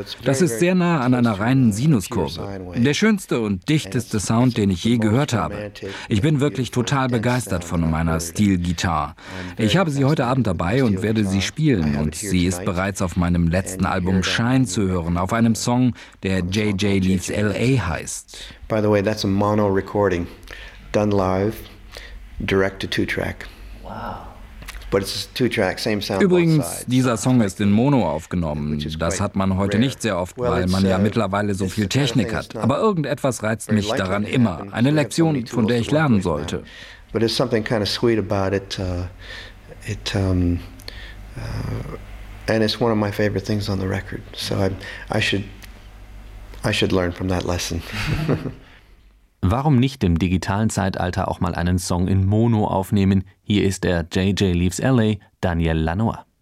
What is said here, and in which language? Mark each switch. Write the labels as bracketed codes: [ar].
[de] Das ist sehr nah an einer reinen Sinuskurve. Der schönste und dichteste Sound, den ich je gehört habe. Ich bin wirklich total begeistert von meiner Steel Guitar. Ich habe sie heute Abend dabei und werde sie spielen. Und sie ist bereits auf meinem letzten Album Shine zu hören, auf einem Song, der J.J. Leaves L.A. heißt. [en] By the way, that's a mono recording, done live, direct to 2-track. Wow. But it's a 2-track, same sound. [de] Übrigens, dieser Song ist in Mono aufgenommen. Das hat man heute nicht sehr oft, weil man ja mittlerweile so viel Technik hat. Aber irgendetwas reizt mich daran immer. Eine Lektion, von der ich lernen sollte. [en] But there's something kind of sweet about it. And it's one of my favorite things on the record. So I should learn from that lesson. [de] Warum nicht im digitalen Zeitalter auch mal einen Song in Mono aufnehmen? Hier ist er, JJ Leaves LA, Daniel Lanois.